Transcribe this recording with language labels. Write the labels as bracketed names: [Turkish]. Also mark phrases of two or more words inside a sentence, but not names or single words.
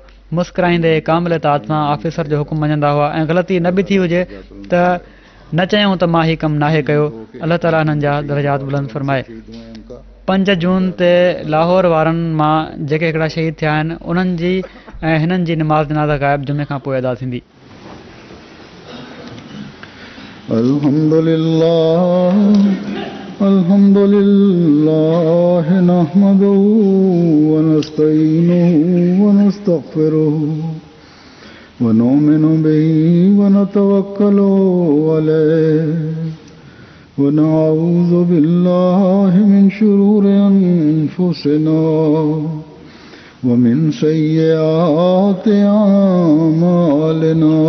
[Sindhi] मुस्कुराईंदे कामिल इताअत सां ऑफिसर जो हुकुम मञंदा हुआ ऐं ग़लती न बि थी हुजे त न चयूं त मां हीउ कमु नाहे कयो। अलाह ताला हिननि जा दर्जात बुलंद फ़रमाए। 5 जून ते लाहौर वारनि मां जेके हिकिड़ा शहीद थिया आहिनि उन्हनि जी ऐं हिननि जी निमाज़ जनाज़ा ग़ाइब जुमे खां पोइ अदा थींदी। [Arabic] الحمد لله نحمده ونستعينه و نستغفره ونؤمن به ونتوكل عليه ونعوذ بالله من شرور أنفسنا ومن سيئات أعمالنا.